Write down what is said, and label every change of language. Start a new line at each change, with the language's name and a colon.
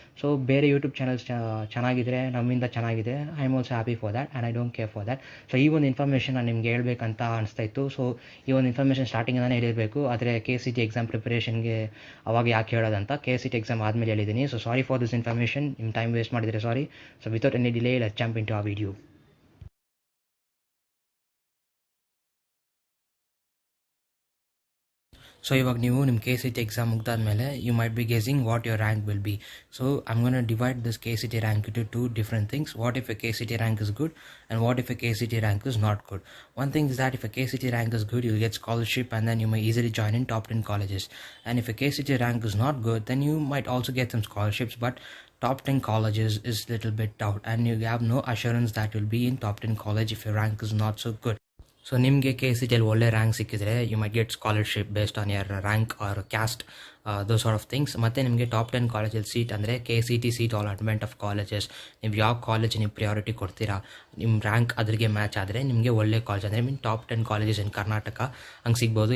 English: so
Kannada: ಬೇರೆ YouTube channels ಚೆನ್ನಾಗಿದ್ರೆ, ನಮ್ಮಿಂದ ಚೆನ್ನಾಗಿದೆ,
English: I am also happy for that and I don't care for that.
Kannada: So ಈ ಒಂದು ಇನ್ಫಾರ್ಮೇಷನ್ ನಾನು ನಿಮಗೆ ಹೇಳ್ಬೇಕಂತ ಅನಿಸ್ತಾ ಇತ್ತು. ಸೊ ಈ ಒಂದು ಇನ್ಫಾರ್ಮೇಷನ್ ಸ್ಟಾರ್ಟಿಂಗಿಂದನೇ ಹೇಳಿರಬೇಕು, ಆದರೆ KCET ಎಕ್ಸಾಮ್ ಪ್ರಿಪರೇಷನ್ಗೆ ಅವಾಗ ಯಾಕೆ ಹೇಳೋದಂತ KCET ಎಕ್ಸಾಮ್ ಆದಮೇಲೆ ಹೇಳಿದ್ದೀನಿ. So
English: sorry for this information,
Kannada: ನಿಮ್ಮ ಟೈಮ್ ವೇಸ್ಟ್ ಮಾಡಿದರೆ ಸಾರಿ.
English: So without any delay, let's jump into our video. So
Kannada: ಇವಾಗ ನೀವು ನಿಮ್ಮ KCET exam ಮುಗ್ದಾದ್ಮೇಲೆ
English: You might be guessing what your rank will be. So I'm gonna divide this KCET rank into 2 different things. What if a KCET rank is good and what if a KCET rank is not good? One thing is that if a KCET rank is good, you'll get scholarship and then you may easily join in top 10 colleges. And if a KCET rank is not good, then you might also get some scholarships, but top 10 colleges is little bit doubt, and you have no assurance that you'll be in top 10 college if your rank is not so good. So
Kannada: ನಿಮಗೆ KCETಲ್ಲಿ ಒಳ್ಳೆ rank ಸಿಕ್ಕಿದ್ರೆ
English: You might get scholarship based on your rank or caste, those sort of things.
Kannada: ಮತ್ತು ನಿಮಗೆ top 10 ಕಾಲೇಜಲ್ಲಿ seat ಅಂದರೆ KCET seat allotment of colleges, ನೀವು ಯಾವ college ನೀವು ಪ್ರಿಯಾರಿಟಿ ಕೊಡ್ತೀರಾ, ನಿಮ್ಮ ರ್ಯಾಂಕ್ ಅದ್ರಿಗೆ ಮ್ಯಾಚ್ ಆದರೆ ನಿಮಗೆ ಒಳ್ಳೆ ಕಾಲೇಜ್ ಅಂದರೆ ಟಾಪ್ 10 ಕಾಲೇಜಸ್ ಇನ್ ಕರ್ನಾಟಕ ಹಂಗೆ ಸಿಗ್ಬೋದು.